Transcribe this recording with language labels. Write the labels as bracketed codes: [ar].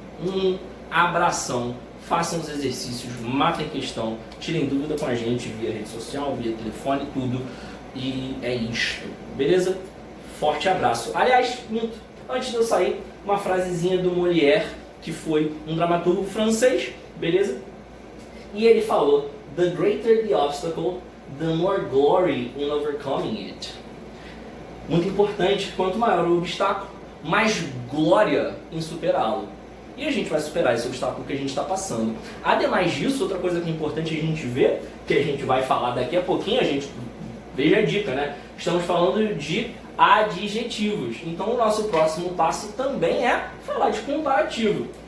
[pt] Um abração. Façam os exercícios, matem questão, tirem dúvida com a gente via rede social, via telefone, tudo. E é isto, beleza? Forte abraço. Aliás, antes de eu sair, uma frasezinha do Molière, que foi um dramaturgo francês, beleza? E ele falou: [en] "The greater the obstacle, the more glory in overcoming it." [pt] Muito importante, quanto maior o obstáculo, mais glória em superá-lo. E a gente vai superar esse obstáculo que a gente está passando. Ademais disso, outra coisa que é importante a gente ver, que a gente vai falar daqui a pouquinho, veja a dica, né? Estamos falando de adjetivos. Então o nosso próximo passo também é falar de comparativo.